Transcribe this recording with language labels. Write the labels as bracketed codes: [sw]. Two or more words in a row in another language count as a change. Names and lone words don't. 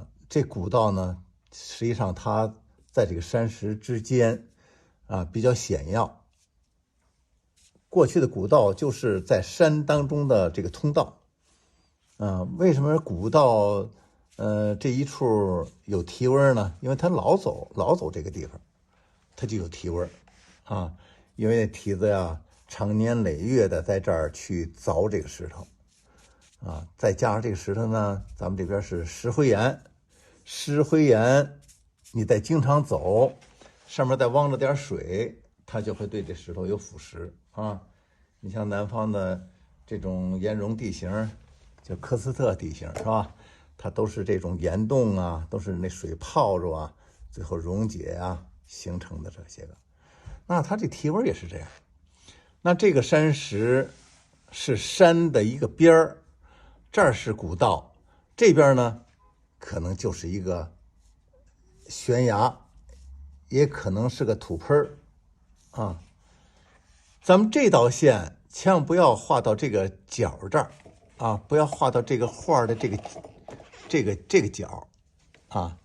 [zh] 這古道呢，實際上它在這個山石之間啊，比較險要。過去的古道就是在山當中的這個通道為什麼古道這一處有提紋呢？因為它老走這個地方，它就有提紋啊。因為那蹄子呀，常年累月的在這兒去凿這個石頭啊，再加上這個石頭呢，咱們這邊是石灰岩，石灰岩你再經常走，上面再汪着点水，它就会对这石头有腐蚀啊。你像南方的这种岩溶地形，叫科斯特地形，是吧？它都是这种岩洞啊，都是那水泡着啊，最後溶解啊形成的这些个。那它这提紋也是这樣。那這個山石是山的一個邊兒，這兒是古道，這邊呢可能就是一個懸崖，也可能是個土盆啊。咱們這道線千萬不要畫到這個角這兒啊，不要畫到這個畫的這個角啊。